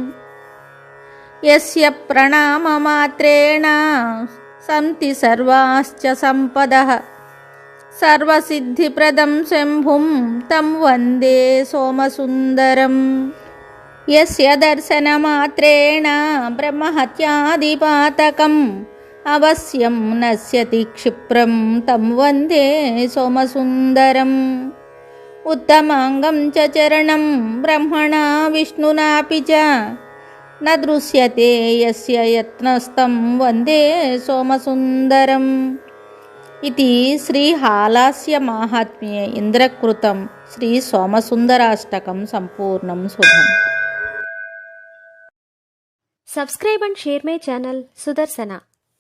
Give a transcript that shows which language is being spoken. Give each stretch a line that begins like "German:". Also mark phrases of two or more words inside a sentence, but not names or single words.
Sanskrit: यस्य प्रणाममात्रेण सन्ति सर्वाश्च सम्पदः सर्वसिद्धिप्रदं शम्भुं तं वन्दे सोमसुन्दरं यस्य दर्शनमात्रेण ब्रह्महत्यादिपातकम् అవశ్యం నశ్యతి క్షిప్రం తం వందే సోమసుందరం ఉత్తమాంగం చ చరణం బ్రహ్మణా విష్ణునాపి చ న దృశ్యతే యస్య యత్నస్తం వందే సోమసుందరం ఇది శ్రీహాలాస్య మాహాత్మ్యే ఇంద్రకృతం శ్రీ సోమసుందరాష్టకం సంపూర్ణం శుభం.
English: Subscribe and share my channel Sudarsana.